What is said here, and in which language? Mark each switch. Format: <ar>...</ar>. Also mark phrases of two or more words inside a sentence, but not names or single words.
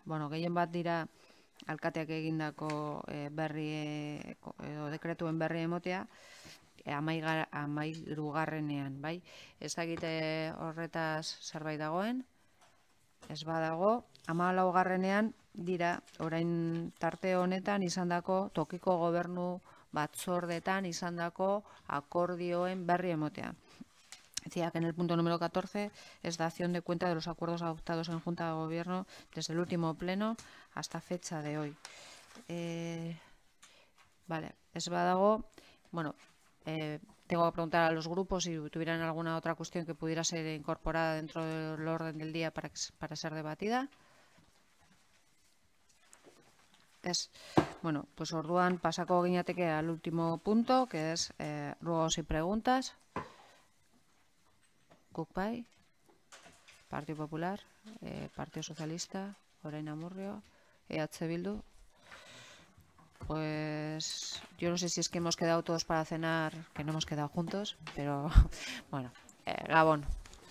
<eu>Bueno, gehien bat dira alkateak egindako edo dekretuen berri emotea, 13. bai? Ez dakite horretaz zerbait dagoen, ez badago, 14. dira, orain tarte honetan izandako tokiko gobernu batzordetan izandako akordioen berri emotea.</eu> <es>Decía que en el punto número 14 es dación de cuenta de los acuerdos adoptados en Junta de Gobierno desde el último pleno hasta fecha de hoy.</es> <eu>Vale, ez badago, bueno,</eu> <es>tengo que preguntar a los grupos si tuvieran alguna otra cuestión que pudiera ser incorporada dentro del orden del día para ser debatida. Bueno, pues</es> <eu>orduan pasako ginateke</eu> <es>al último punto, que es ruegos y preguntas.</es> <eu>Guk bai, Partido Popular, Partido Socialista, Orain Amurrio, EH Bildu.</eu> <es>Pues yo no sé si es que hemos quedado todos para cenar, que no hemos quedado juntos, pero bueno, Gabón.</es>